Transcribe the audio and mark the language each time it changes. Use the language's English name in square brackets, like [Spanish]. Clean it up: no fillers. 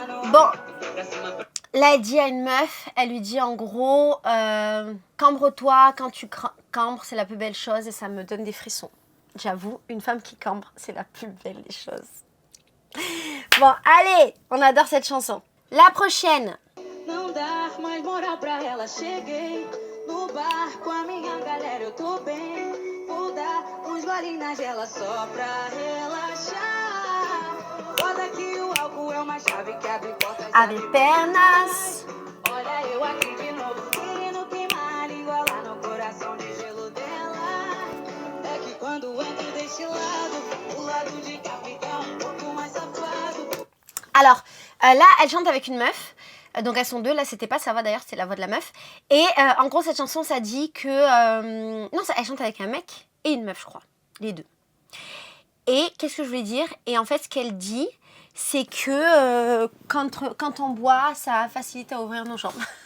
[French] Bon, là elle dit à une meuf, elle lui dit en gros, cambre-toi, quand tu cambres, c'est la plus belle chose et ça me donne des frissons. J'avoue, une femme qui cambre, c'est la plus belle des choses. Bon, allez, on adore cette chanson. La prochaine. [Portuguese] Não dá mais moral pra ela, cheguei no bar com a minha galera, eu tô bem. Vou dar uns golinhos na gela só pra relaxar. Foda que o álcool é uma chave que abre portas. Abre pernas. Olha eu aqui de novo, querendo queimar a língua lá no coração de gelo dela. É que quando entro deste lado, o lado de cá fica um pouco mais safado. [French] Alors, là, elle chante avec une meuf. Donc elles sont deux, là c'était pas sa voix d'ailleurs, c'était la voix de la meuf. Et en gros cette chanson ça dit que... non, elle chante avec un mec et une meuf je crois, les deux. Et qu'est-ce que je voulais dire? Et en fait ce qu'elle dit, c'est que quand on boit, ça facilite à ouvrir nos jambes.